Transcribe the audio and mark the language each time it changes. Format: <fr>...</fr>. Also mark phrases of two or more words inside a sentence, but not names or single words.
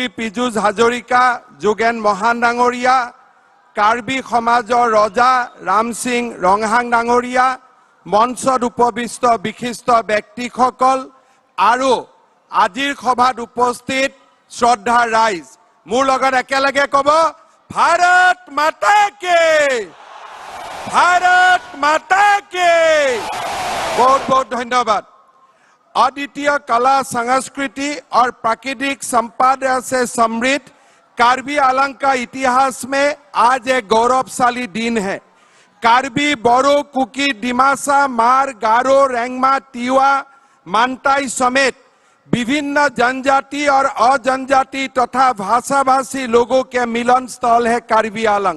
<as>পীযুষ হাজৰিকা, যোগেন মহান ডাঙৰীয়া, কাৰ্বি সমাজৰ ৰজা ৰাম সিং ৰংহাং ডাঙৰীয়া, মঞ্চত উপবিষ্ট বিশিষ্ট ব্যক্তিসকল আৰু আজিৰ সভাত উপস্থিত শ্ৰদ্ধা ৰাইজ, মোৰ লগত একেলগে ক'ব,</as> <hi>भारत माता के, भारत माता के। बहुत बहुत धन्यवाद। अद्वितीय कला, संस्कृति और प्राकृतिक संपदा से समृद्ध कार्बी आंगलों का इतिहास में आज एक गौरवशाली दिन है। कार्बी, बोरो, कुकी, डिमासा, मार, गारो, रेंगमा, तिवा, मानताई समेत विभिन्न जनजाति और अजनजाति तथा भाषाभाषी लोगों के मिलन स्थल है कार्बी आंगलों।</hi>